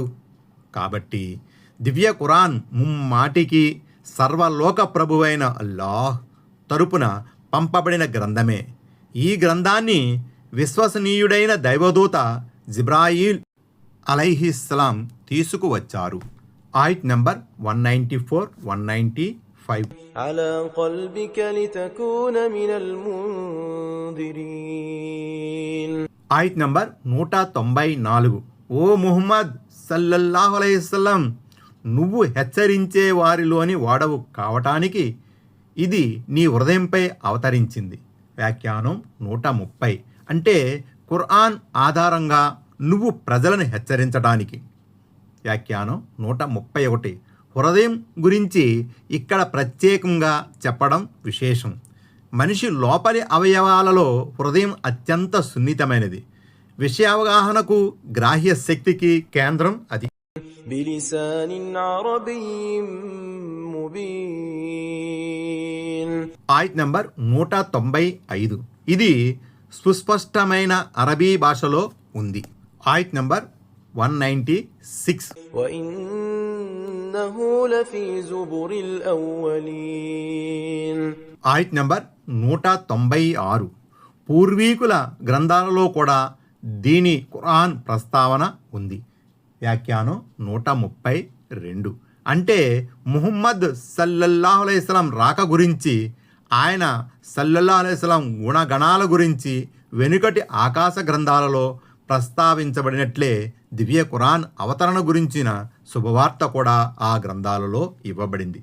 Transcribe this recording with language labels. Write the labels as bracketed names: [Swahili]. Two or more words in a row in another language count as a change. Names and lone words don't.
[Telugu] కాబట్టి దివ్య ఖురాన్ ముమ్మాటికి సర్వలోక ప్రభువైన అల్లాహ్ తరపున పంపబడిన గ్రంథమే. ఈ గ్రంథాన్ని విశ్వసనీయుడైన దైవదూత జిబ్రాయిల్ [Arabic] عليه السلام [Telugu] తీసుకువచ్చారు. ఆయత్ నంబర్ 194, 195. [Arabic] على قلبك لتكون من المنذرين. [Telugu] ఆయత్ నంబర్ 194. ఓ ముహమ్మద్ [Arabic] صلى الله عليه السلام, [Telugu] నువ్వు హెచ్చరించే వారిలోని వాడవు కావటానికి ఇది నీ హృదయంపై అవతరించింది. వ్యాఖ్యానం 130. అంటే ఖురాన్ ఆధారంగా నువ్వు ప్రజలను హెచ్చరించడానికి. వ్యాఖ్యానం 131. హృదయం గురించి ఇక్కడ ప్రత్యేకంగా చెప్పడం విశేషం. మనిషి లోపలి అవయవాలలో హృదయం అత్యంత సున్నితమైనది. విషయావగాహనకు, గ్రాహ్య శక్తికి కేంద్రం అది. [Arabic] بلسان عربي مبين. [Telugu] ఆయత్ నంబర్ 195. ఇది సుస్పష్టమైన అరబీ భాషలో ఉంది. ఆయత్ నంబర్ 196. [Arabic] وإنه لفي زبر الأولين. [Telugu] ఆయత్ నంబర్ 196. పూర్వీకుల గ్రంథాలలో కూడా దీని ఖురాన్ ప్రస్తావన ఉంది. వ్యాఖ్యానం 132. అంటే ముహమ్మద్ [Arabic] صلى الله عليه السلام [Telugu] రాక గురించి, ఆయన [Arabic] صلى الله عليه السلام [Telugu] గుణగణాల గురించి వెనుకటి ఆకాశ గ్రంథాలలో ప్రస్తావించబడినట్లే దివ్య ఖురాన్ అవతరణ గురించిన శుభవార్త కూడా ఆ గ్రంథాలలో ఇవ్వబడింది.